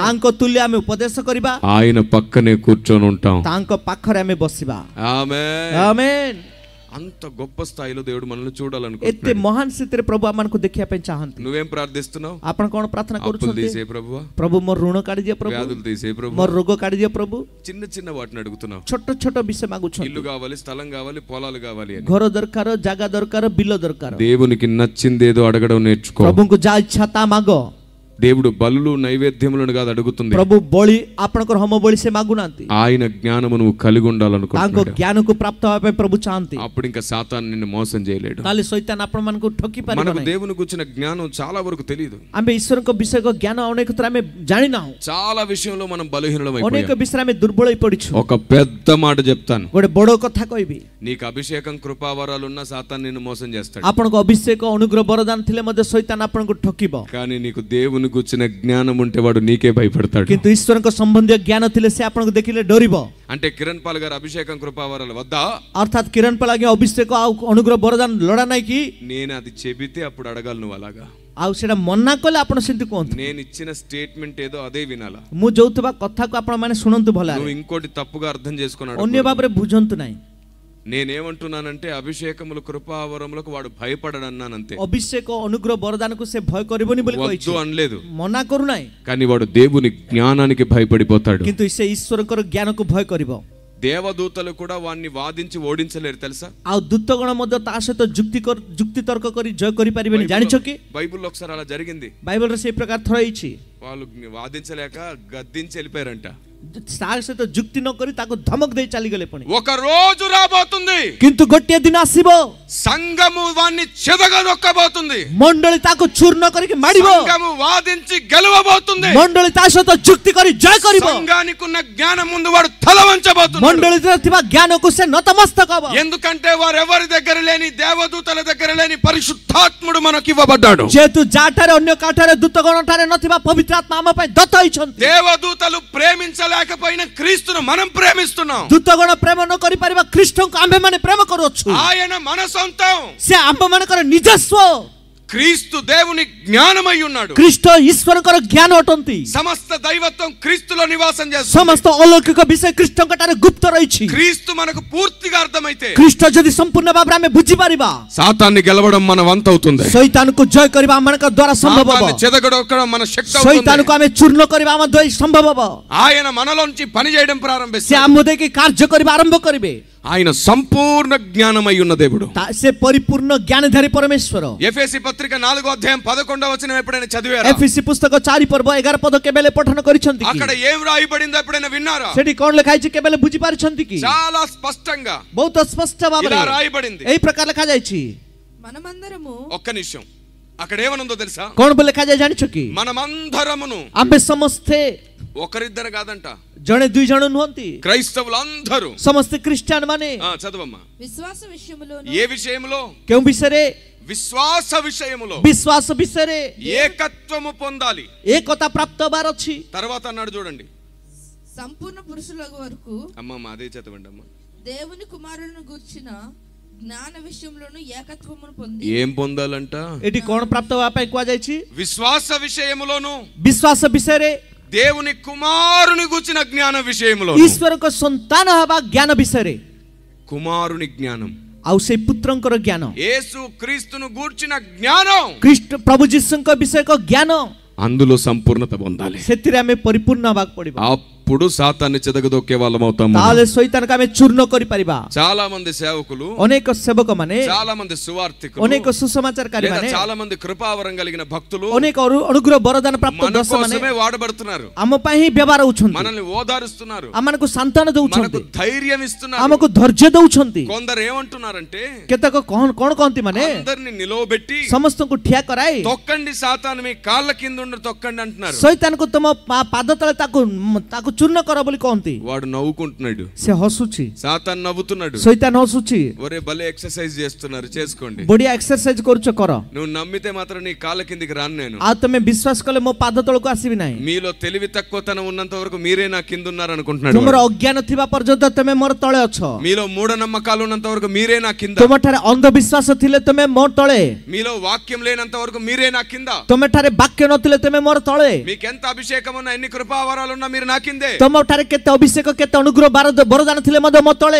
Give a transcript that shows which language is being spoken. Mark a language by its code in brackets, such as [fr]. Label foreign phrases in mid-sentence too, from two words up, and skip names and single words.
[or] ତାଙ୍କ ତୁଲ୍ୟ ଆମେ ଉପଦେଶ କରିବା, [te] ఆయన పక్కనే కూర్చొని ఉంటాం। [or] ତାଙ୍କ ପାଖରେ ଆମେ ବସିବା। [te] ఆమేన్। [or] ଆମେନ୍। [te] అంత గొప్ప స్థాయిలో దేవుడు మనల్ని [or] ଏତେ [te] చూడాలనుకుంటున్నాడు। [or] ମହାନ ସ୍ଥିତିରେ ପ୍ରଭୁ ଆମମାନଙ୍କୁ ଦେଖିବା ପାଇଁ ଚାହାନ୍ତି। [te] నువ్వేం ప్రార్థిస్తున్నావు? [or] ଆପଣ କଣ ପ୍ରାର୍ଥନା [te] అప్పులు [or] କରୁଛନ୍ତି? [te] తీసే ప్రభువా, [or] ପ୍ରଭୁ ମୋର ଋଣ କାଢିଦିଅ, ପ୍ରଭୁ [te] వ్యాధులు తీసే [or] ମୋର [te] ప్రభువా, [or] ରୋଗ କାଢିଦିଅ, ପ୍ରଭୁ [te] చిన్న చిన్న వాటిని అడుగుతున్నావు। [or] ଛୋଟ ଛୋଟ ବିଷୟ ମାଗୁଛନ୍ତି। [te] ఇల్లు కావాలి, స్థలం కావాలి, పొలాలు కావాలి అని। [or] ଘର ଦରକାର, ଜାଗା ଦରକାର, ବିଲ దొరକାର। [te] దేవునికి నచ్చిందేదో అడగడం నేర్చుకో। [or] ପ୍ରଭୁଙ୍କୁ ଯାହା ଇଚ୍ଛା ତା ମାଗ। [te] దేవుడు బలులు నైవేద్యములను కాదు అడుగుతుంది, [or] ପ୍ରଭୁ ବଳି ଆପଣଙ୍କର ହୋମ ବଳି ସେ ମାଗୁନାହାନ୍ତି, [te] ఆయన జ్ఞానము నువ్వు కలిగి [or] ତାଙ୍କ [te] ఉండాలనుకుంటున్నాడు। [or] ଜ୍ଞାନକୁ ପ୍ରାପ୍ତ ହେବା ପାଇଁ ପ୍ରଭୁ ଚାହାନ୍ତି। [te] అప్పుడు ఇంకా సాతాను నిన్ను మోసం చేయలేడు। [or] ତାହେଲେ ଶୈତାନ ଆପଣମାନଙ୍କୁ ଠକି ପାରିବ [te] మనకు [or] ନାହିଁ। [te] దేవుని గురించిన జ్ఞానం చాలా వరకు తెలియదు। [or] ଆମେ ଈଶ୍ୱରଙ୍କ ବିଷୟକ ଜ୍ଞାନ ଅନେକ ଥର ଆମେ ଜାଣିନାହୁଁ। [te] చాలా విషయంలో మనం [or] ଅନେକ [te] బలహీనమైపోయాం। [or] ବିଷୟରେ ଆମେ ଦୁର୍ବଳ ହେଇ ପଡିଛୁ। [te] ఒక పెద్ద మాట చెప్తాను, [or] ଗୋଟେ ବଡ କଥା କହିବି, [te] నీకు అభిషేకం కృపావరాలు ఉన్న సాతాను నిన్ను మోసం చేస్తాడు, [or] ଆପଣଙ୍କ ଅଭିଷେକ ଅନୁଗ୍ରହ ବରଦାନ ଥିଲେ ମଧ୍ୟ ଶୈତାନ ଆପଣଙ୍କୁ ଠକିବ। [te] కానీ నీకు దేవుని గురించిన జ్ఞానం ఉంటే వాడు నీకే భయపడతాడు। [or] କିନ୍ତୁ ଈଶ୍ୱରଙ୍କ ସମ୍ବନ୍ଧୀୟ ଜ୍ଞାନ ଥିଲେ ସେ ଆପଣଙ୍କୁ ଦେଖିଲେ ଡରିବ। [te] అంటే కిరణ్ పాల్ గారు అభిషేకం కృపావరాలు వద్దా? [or] ଅର୍ଥାତ୍ କିରଣ ପାଲ ଆଜ୍ଞା ଅଭିଷେକ ଆଉ ଅନୁଗ୍ରହ ବରଦାନ ଲୋଡ଼ା ନାହିଁ କି? [te] నేను అది చెబితే అప్పుడు అడగాలి నువ్వు అలాగా। [or] ଆଉ ସେଇଟା ମନା କଲେ ଆପଣ ସେମିତି କୁହନ୍ତୁ। [te] నేను ఇచ్చిన స్టేట్మెంట్ ఏదో అదే వినాలా। [or] ମୁଁ ଯୋଉଥିବା କଥାକୁ ଆପଣ ମାନେ ଶୁଣନ୍ତୁ ଭଲ [te] నువ్వు ఇంకోటి తప్పుగా అర్థం చేసుకున్నాడు। [or] ଅନ୍ୟ ଭାବରେ ବୁଝନ୍ତୁ ନାହିଁ। [te] నేనేమంటున్నానంటే అభిషేకములు కృపావరములకు వాడు భయపడడన్నానంతే। [or] ଅଭିଷେକ ଅନୁଗ୍ରହ ବରଦାନକୁ ସେ ଭୟ କରିବନି ବୋଲି କହିଛି, [te] వద్దు అనలేదు, [or] ମନା କରୁନାହିଁ। [te] కానీ వాడు దేవుని జ్ఞానానికి భయపడిపోతాడు। [or] କିନ୍ତୁ ସେ ଈଶ୍ୱରଙ୍କର ଜ୍ଞାନକୁ ଭୟ କରିବ। [te] దేవదూతలు కూడా వాడిని వాదించి ఓడించలేరు తెలుసా? [or] ଆଉ ଦୂତଗଣ ମଧ୍ୟ ତା ସହିତ ଯୁକ୍ତି ତର୍କ କରି ଜୟ କରିପାରିବେନି, ଜାଣିଛ କି? [te] బైబిల్లో ఒకసారి అలా జరిగింది। [or] ବାଇବଲରେ ସେଇ ପ୍ରକାର ଥର ହେଇଛି। [te] వాళ్ళు వాదించలేక గద్దించి వెళ్ళిపోయారంట। [or] ତା ସହିତ ଯୁକ୍ତି ନ କରି ତାକୁ ଧମକ ଦେଇ ଚାଲିଗଲେ। ପୁଣି [te] ఒక రోజు రాబోతుంది, [or] କିନ୍ତୁ ଗୋଟିଏ ଦିନ ଆସିବ, [te] సంఘము వాణ్ణి చెదగదొక్కబోతుంది, [or] ମଣ୍ଡଳୀ ତାକୁ ଚୂର୍ଣ୍ଣ କରିକି ମାଡ଼ିବ, [te] సంఘము వాదించి గెలవబోతుంది, [or] ମଣ୍ଡଳୀ ତା ସହିତ ଯୁକ୍ତି କରି ଜୟ କରିବ, [te] సంఘానికి ఉన్న జ్ఞానం ముందు వాడు తల వంచబోతున్నాడు। [or] ମଣ୍ଡଳୀରେ ଥିବା ଜ୍ଞାନକୁ ସେ నతమస్తక ହେବ। [te] ఎందుకంటే వారు ఎవరి దగ్గర లేని, దేవదూతల దగ్గర లేని పరిశుద్ధాత్ముడు మనకి ఇవ్వబడ్డాడు। [or] ଯେହେତୁ ଯାଠାରେ ଅନ୍ୟ କାଠାରେ ଦୂତଗଣ ଠାରେ ନଥିବା ପବିତ୍ର ଆତ୍ମା ଆମ ପାଇଁ ଦତ୍ତ ହୋଇଛନ୍ତି। [te] దేవదూతలు ప్రేమించలేకపోయిన క్రీస్తును మనం ప్రేమిస్తున్నాం। [or] ଦୂତଗଣ ପ୍ରେମ ନ କରିପାରିବା ଖ୍ରୀଷ୍ଟଙ୍କୁ ଆମ୍ଭେମାନେ ପ୍ରେମ କରୁଅଛୁ। [te] ఆయన మన సొంతం। [or] ସେ ଆମ୍ଭମାନଙ୍କର ନିଜସ୍ୱ। [te] క్రీస్తు దేవుని జ్ఞానమై ఉన్నాడు. [or] ଖ୍ରୀଷ୍ଟ ଈଶ୍ୱରଙ୍କର ଜ୍ଞାନ ଅଟନ୍ତି. [te] సమస్త దైవత్వం క్రీస్తులో నివాసం చేస్తుంది. [or] ସମସ୍ତ ଅଲୌକିକ ବିଷୟ ଖ୍ରୀଷ୍ଟଙ୍କଠାରେ ଗୁପ୍ତ ରହିଛି. [te] క్రీస్తు మనకు పూర్తిగా అర్థమైతే [or] ଖ୍ରୀଷ୍ଟ ଯଦି ସମ୍ପୂର୍ଣ୍ଣ ଭାବରେ ଆମେ ବୁଝିପାରିବା, [te] సాతాన్ని గెలవడం మన వంత అవుతుంది. [or] ଶୈତାନକୁ ଜୟ କରିବା ଆମମାନଙ୍କ ଦ୍ୱାରା ସମ୍ଭବ ହେବ. [te] సాతాన్ని చెదగొట్టడం మన శక్తి అవుతుంది. [or] ଶୈତାନକୁ ଆମେ ଚୂର୍ଣ୍ଣ କରିବା ଆମ ଦ୍ୱାରା ସମ୍ଭବ ହେବ. [te] ఆయన మనలోంచి పని చేయడం [or] ସେ [te] ప్రారంభిస్తాడు. [or] ଆମ ଦେଇକି କାର୍ଯ୍ୟ କରିବା ଆରମ୍ଭ କରିବେ. [te] ఆయన సంపూర్ణ జ్ఞానమై ఉన్న దేవుడు. [or] ସେ ପରିପୂର୍ଣ୍ଣ ଜ୍ଞାନଧାରୀ ପରମେଶ୍ୱର. [te] ఎఫెసీ పత్రిక 4వ అధ్యాయం 11వ వచనం ఎప్పుడైనా చదివారా? [or] ଏଫେସୀ ପୁସ୍ତକ 4 ପର୍ବ 11 ପଦ କେବେଲେ ପଠନ କରିଛନ୍ତି କି? [te] అక్కడ ఏం రాయబడిందో ఎప్పుడైనా విన్నారా? [or] ସେଠି କଣ ଲେଖା ହେଇଛି କେବେଲେ ବୁଝି ପାରୁଛନ୍ତି କି? [te] చాలా స్పష్టంగా [or] ବହୁତ ସ୍ପଷ୍ଟ ଭାବରେ [te] ఇలా రాయబడింది. [or] ଏହି ପ୍ରକାର ଲେଖା ଯାଇଛି. [te] మనమందరము ఒక్క నిమిషం, అక్కడ ఏమనుందో తెలుసా? [or] କଣ ବୋଲି ଲେଖା ଯାଏ ଜାଣିଛ କି? [te] మనమందరమును, [or] ଆମେ ସମସ୍ତେ [te] ఒకరిద్దరు కాదంట, [or] ଜଣେ ଦୁଇ ଜଣ ନୁହନ୍ତି, [te] క్రైస్తవులందరూ, [or] ସମସ୍ତେ ଖ୍ରୀଷ୍ଟିଆନ ମାନେ [te] చదవమ్మా. విశ్వాస విషయములోను ఏ విషయంలో? [or] କେଉଁ విషୟରେ? [te] విశ్వాస విషయములో [or] ବିଶ୍ୱାସ ବିଷୟରେ [te] ఏకత్వము పొందాలి. [or] ଏକତା ପ୍ରାପ୍ତ ହେବାର ଅଛି. [te] తర్వాత అన్నాడు చూడండి, సంపూర్ణ పురుషుల వరకు అమ్మమ్మ అదే చదవండి అమ్మా. దేవుని కుమారులను గూర్చిన జ్ఞాన విషయంలోను ఏకత్వమును పొంది ఏం పొందాలంట? [or] ଏଠି କଣ ପ୍ରାପ୍ତ ହେବା ପାଇଁ କୁହାଯାଇଛି? [te] విశ్వాస విషయములోను, [or] ବିଶ୍ୱାସ ବିଷୟରେ, [te] దేవుని కుమారుని గుర్చిన జ్ఞాన విషయములో. [or] ଈଶ୍ୱରଙ୍କ ସନ୍ତାନ ହେବା ଜ୍ଞାନ ବିଷୟରେ, [te] కుమారుని జ్ఞానం, [or] ଆଉ ସେ ପୁତ୍ରଙ୍କର ଜ୍ଞାନ, [te] యేసు క్రీస్తును గూర్చిన జ్ఞానం, [or] ଖ୍ରୀଷ୍ଟ ପ୍ରଭୁ ଯୀଶୁଙ୍କ ବିଷୟକ ଜ୍ଞାନ, [te] అందులో సంపూర్ణత పొందాలి. [or] ସେଥିରେ ଆମେ ପରିପୂର୍ଣ୍ଣ ହେବାକୁ ପଡିବ. [te] అప్పుడు సాతాన్ని చెదగదొక్కే వాళ్ళం అవుతాం. [or] ତାହେଲେ ଶୈତାନକୁ ଆମେ ଚୂର୍ଣ୍ଣ କରିପାରିବା. [te] చాలా మంది సేవకులు, [or] ଅନେକ ସେବକ ମାନେ, [te] చాలా మంది సువార్తికులు, [or] ଅନେକ సుసమాచారକାରୀ [te] లేదా [or] ମାନେ, [te] చాలా మంది కృపావరం కలిగిన భక్తులు [or] ଅନେକ ଅନୁଗ୍ରହ ବରଦାନ ପ୍ରାପ୍ତ [te] మన [or] ଦର୍ଶ ମାନେ [te] కోసమే వాడబడుతున్నారు. [or] ଆମ ପାଇଁ ହିଁ ବ୍ୟବହାର ହଉଛନ୍ତି. [te] మనల్ని ఓదారుస్తున్నారు, [or] ଆମମାନଙ୍କୁ ସାନ୍ତ୍ୱନା [te] మనకు [or] ଦଉଛନ୍ତି, [te] ధైర్యం ఇస్తున్నారు. [or] ଆମକୁ ଧୈର୍ଯ୍ୟ ଦଉଛନ୍ତି. [te] కొందరు ఏమంటున్నారంటే, [or] କେତେକ କଣ କହନ୍ତି ମାନେ, [te] అందరిని నిలవబెట్టి [or] ସମସ୍ତଙ୍କୁ ଠିଆ କରାଇ [te] తొక్కండి సాతాను, మీ కాళ్ళ కింద ఉండి తొక్కండి అంటున్నారు. [or] ଶୈତାନକୁ ତମ ପାଦ ତଳେ ତାକୁ ଚୂର୍ଣ୍ଣ କର ବୋଲି କହନ୍ତି. [te] వాడు నవ్వుకుంటున్నాడు, [or] ସେ ହସୁଛି, [te] సాతాను నవ్వుతున్నాడు. [or] ଶୈତାନ ହସୁଛି, [te] ఒరే భలే ఎక్సర్సైజ్ చేస్తున్నారు, చేసుకోండి. [or] ବଢିଆ ଏକ୍ସରସାଇଜ କରୁଛ କର, [te] నువ్వు నమ్మితే మాత్రం నీ కాళ్ళ కిందికి రాను నేను. [or] ଆଉ ତମେ ବିଶ୍ୱାସ କଲେ ମୋ ପାଦ ତଳକୁ ଆସିବି ନାହିଁ. [te] మీలో తెలివి తక్కువతనం ఉన్నంత వరకు మీరే నా కింద ఉన్నారు అనుకుంటున్నాడు. [or] ତୁମର ଅଜ୍ଞାନ ଥିବା ପର୍ଯ୍ୟନ୍ତ ତମେ ମୋର ତଳେ ଅଛ. [te] మీలో మూఢ నమ్మకాలు ఉన్నంత వరకు మీరే నా కింద. [or] ତୁମଠାରେ ଅନ୍ଧବିଶ୍ୱାସ ଥିଲେ ତମେ ମୋ ତଳେ. [te] మీలో వాక్యం లేనంత వరకు మీరే నా కింద. [or] ତୁମଠାରେ ବାକ୍ୟ ନଥିଲେ ତମେ ମୋର తଳେ. [te] మీకు ఎంత అభిషేకం ఉన్నా, ఎన్ని కృపావరాలు ఉన్నా మీరు నా కిందే. [or] ତୁମଠାରେ କେତେ ଅଭିଷେକ କେତେ ଅନୁଗ୍ରହ ବରଦାନ ଥିଲେ ମଧ୍ୟ ମୋ ତଳେ.